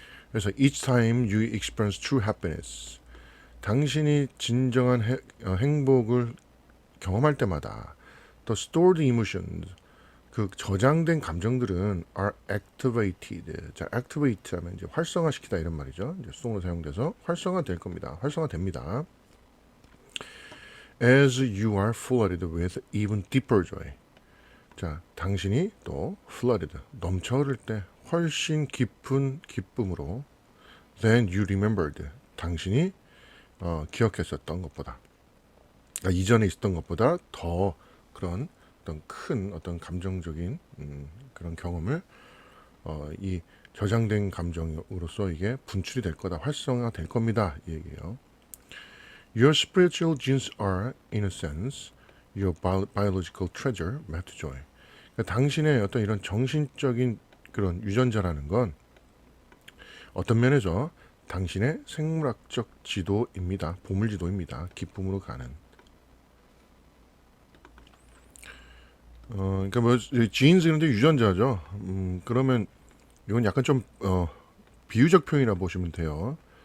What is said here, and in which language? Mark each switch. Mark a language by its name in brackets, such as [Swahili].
[Korean] 그래서 [English] each time you experience true happiness [Korean] 당신이 진정한 행복을 경험할 때마다 [English] the stored emotions [Korean] 그 저장된 감정들은 [English] are activated. [Korean] 자, activate 하면 이제 활성화시키다 이런 말이죠. 이제 수동으로 사용돼서 활성화될 겁니다. 활성화됩니다. [English] As you are flooded with even deeper joy. [Korean] 자, 당신이 또 flooded 넘쳐흐를 때 훨씬 깊은 기쁨으로 [English] than you remembered. [Korean] 당신이 기억했었던 것보다. 그러니까 이전에 있었던 것보다 더 그런 어떤 큰 어떤 감정적인 그런 경험을 이 저장된 감정으로서 이게 분출이 될 거다, 활성화 될 겁니다. 이 얘기예요. [English] Your spiritual genes are, in a sense, your biological treasure, made to joy. [Korean] 그러니까 당신의 어떤 이런 정신적인 그런 유전자라는 건 어떤 면에서 당신의 생물학적 지도입니다. 보물지도입니다. 기쁨으로 가는. 그러니까 뭐 지인스 그런데 유전자죠. 그러면 이건 약간 좀 비유적 표현이라 보시면 돼요.